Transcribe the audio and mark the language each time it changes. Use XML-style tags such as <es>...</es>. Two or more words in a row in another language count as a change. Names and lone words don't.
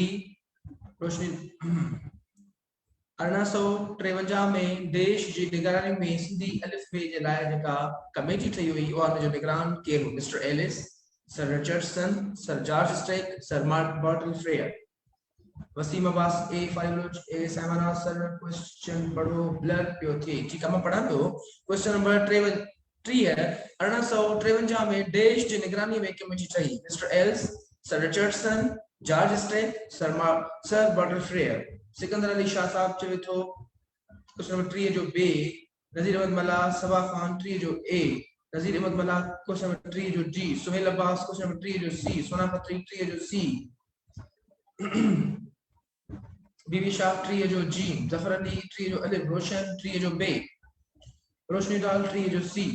<sd>रोशनी 1853 में देश जी निगरानी में सिंधी अलिफ बे जे लाइ जेका कमेटी ठही हुई उहा जो निगरान केरु हो। मिस्टर एलिस, सर रिचर्डसन, सर जॉर्ज स्ट्रेक, सर बर्टन फ्रेयर। वसीम अब्बास ए। फारी बलोच ए। साइमन सर क्वेश्चन पढ़ो ब्लर पियो थी।</sd> <ur>ٹھیک ہے میں</ur> <sd>पढ़ा पियो।</sd> <en>question number</en> <sd>3 है। 1853 में देश जी निगरानी में कमेटी ठही। मिस्टर एल्स, सर रिचर्डसन, जॉर्ज स्ट्रेक, सर बर्टन फ्रेयर। सिकंदर अली शाह साहब चवे थो</sd> <en>question number</en> <sd>3 जो बे। नजीर अहमद मला सबा खान 3 जो ए। नजीर अहमद मला</sd> <en>question number</en> <sd>3 जो डी। सुहेल अब्बास</sd> <en>question number</en> <sd>3 जो सी। सोना खत्री 3 जो सी। बीबी शाह 3 जो जी। जफर अली 3 जो अलिफ। रोशन 3 जो बे। रोशनी दाल 3 जो सी।</sd>